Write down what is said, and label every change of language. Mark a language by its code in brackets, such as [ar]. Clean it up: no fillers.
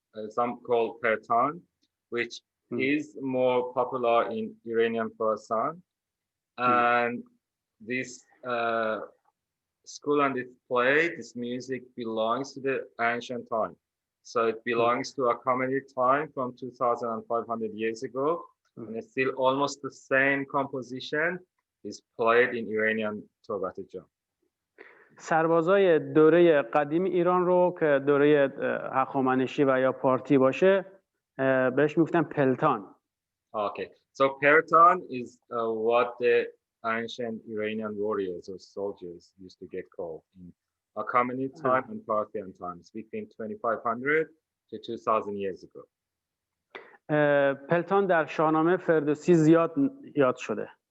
[en] Some call Pertan, which is more popular in Iranian Khorasan, and this school and this play, this music belongs to the ancient time. So it belongs to a comedy time from 2,500 years ago, and it's still almost the same composition is played in Iranian Torbat Jam. [fa] سربازای دوره قدیم ایران رو که دوره هخامنشی و یا پارتی باشه بهش میگفتن پلتان. [en] Okay, so Pertan is what the ancient Iranian warriors or soldiers used to get called in Achaemenid time and Parthian times between 2,500 to 2,000 years ago. [fa] پلتان در شاهنامه فردوسی زیاد یاد شده.